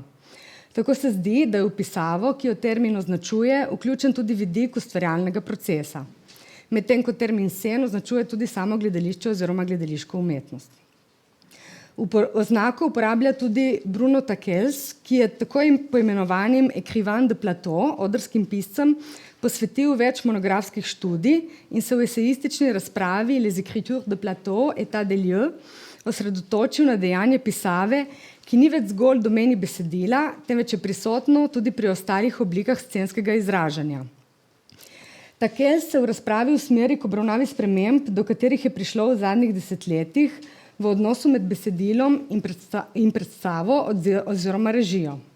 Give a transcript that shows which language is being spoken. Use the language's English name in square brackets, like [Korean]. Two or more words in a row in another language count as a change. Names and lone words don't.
[Slovenian] Tako se zdi, da je v pisavo, ki jo termin označuje, vključen tudi vidik ustvarjalnega procesa, medtem ko termin sen označuje tudi samo gledališče oziroma gledališko umetnost. Oznako uporablja tudi Bruno Takels, ki je tako poimenovanim 𝘂𝗃𝗏𝗀𝗏, odrskim piscem, posvetil več monografskih študij in se v esejistični razpravi Les écritures de Plateau et état des lieux osredotočil na dejanje pisave, ki ni več zgolj domeni besedila, temveč je prisotno tudi pri ostalih oblikah scenskega izražanja. Takels se v razpravi usmeri k obravnavi sprememb, do katerih je prišlo v zadnjih desetletjih v odnosu med besedilom in predstavo oziroma režijo.